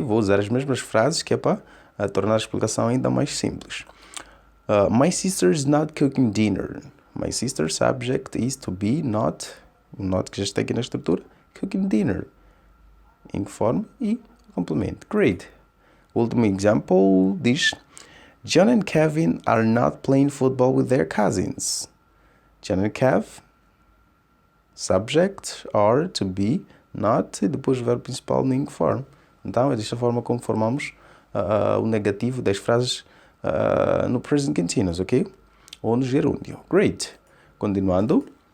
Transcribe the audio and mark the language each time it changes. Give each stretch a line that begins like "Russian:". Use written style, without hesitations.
Portuguese: Vou usar as mesmas frases que é para tornar a explicação ainda mais simples.
English: My sister is not cooking dinner. My sister, subject, is, to be, not,
Portuguese: que já está aqui na estrutura,
English: cooking dinner. Ing form
Portuguese: e complemento.
English: Great.
Portuguese: O último example diz
English: John and Kevin are not playing football with their cousins. John and Kev, subject, are, to be, not,
Portuguese: e depois o verbo principal no ing form. Então, é desta forma como formamos o negativo das frases no present continuous, ok? Ou no gerúndio. Great. Continuando.